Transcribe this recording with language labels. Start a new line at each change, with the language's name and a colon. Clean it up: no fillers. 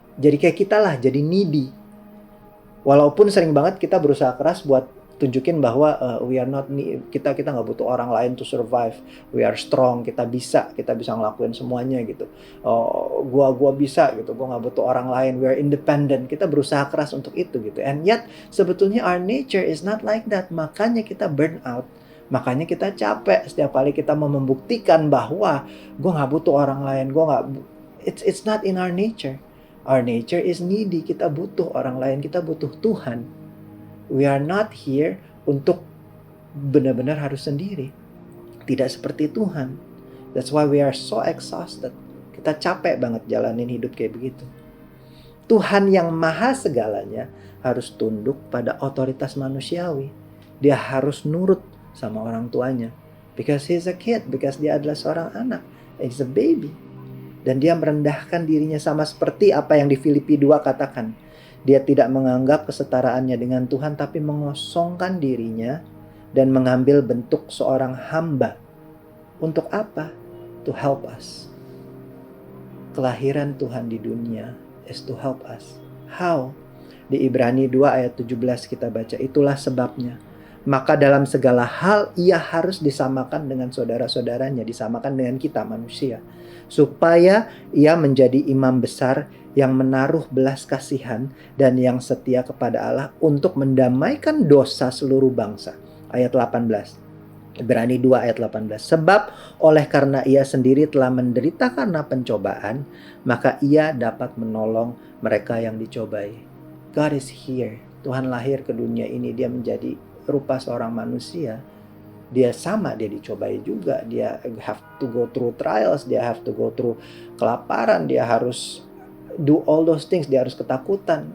Indonesian: Jadi kayak kita lah, jadi needy. Walaupun sering banget kita berusaha keras buat tunjukin bahwa
English: we are not
Indonesian: kita nggak butuh orang lain
English: to survive. We are strong,
Indonesian: kita bisa ngelakuin semuanya gitu. Gua bisa gitu, gua nggak butuh orang lain.
English: We are independent.
Indonesian: Kita berusaha keras untuk itu gitu.
English: And yet
Indonesian: sebetulnya
English: our nature is not like that.
Indonesian: Makanya kita burn out. Makanya kita capek setiap kali kita mau membuktikan bahwa gue nggak butuh orang lain,
English: it's not in our nature. Our nature is needy.
Indonesian: Kita butuh orang lain, kita butuh Tuhan.
English: We are not here
Indonesian: untuk benar-benar harus sendiri. Tidak seperti Tuhan.
English: That's why we are so exhausted.
Indonesian: Kita capek banget jalanin hidup kayak begitu. Tuhan yang maha segalanya harus tunduk pada otoritas manusiawi. Dia harus nurut sama orang tuanya.
English: Because he's a kid, because
Indonesian: dia adalah seorang anak.
English: He's a baby.
Indonesian: Dan dia merendahkan dirinya sama seperti apa yang di Filipi 2 katakan. Dia tidak menganggap kesetaraannya dengan Tuhan, tapi mengosongkan dirinya dan mengambil bentuk seorang hamba. Untuk apa?
English: To help us.
Indonesian: Kelahiran Tuhan di dunia
English: is to help us. How?
Indonesian: Di Ibrani 2 ayat 17 kita baca, itulah sebabnya. Maka dalam segala hal ia harus disamakan dengan saudara-saudaranya, disamakan dengan kita manusia. Supaya ia menjadi imam besar yang menaruh belas kasihan dan yang setia kepada Allah untuk mendamaikan dosa seluruh bangsa. Ayat 18. Ibrani 2 ayat 18. Sebab oleh karena ia sendiri telah menderita karena pencobaan, maka ia dapat menolong mereka yang dicobai.
English: God is here.
Indonesian: Tuhan lahir ke dunia ini, dia menjadi rupa seorang manusia. Dia dicobai juga.
English: Dia have to go through trials, dia have to go through kelaparan, dia harus do all those things,
Indonesian: dia harus ketakutan.